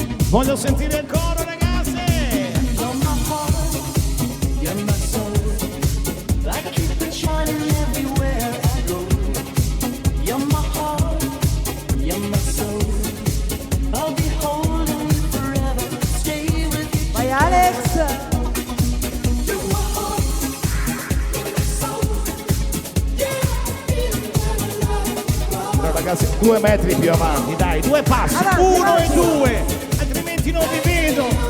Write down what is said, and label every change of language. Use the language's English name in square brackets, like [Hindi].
[Italian] Voglio sentire il coro, ragazzi! [English] You're my heart, you're my soul. I keep it shining everywhere I go. You're my heart, you're my soul. I'll be holding you forever, stay with you. [Italian] Vai Alex! [English] You're my heart, you're my soul. [Italian] Yeah, però ragazzi, 2 metri più avanti, dai, 2 passi, avanti, 1 avanti. E 2. Non vi vedo.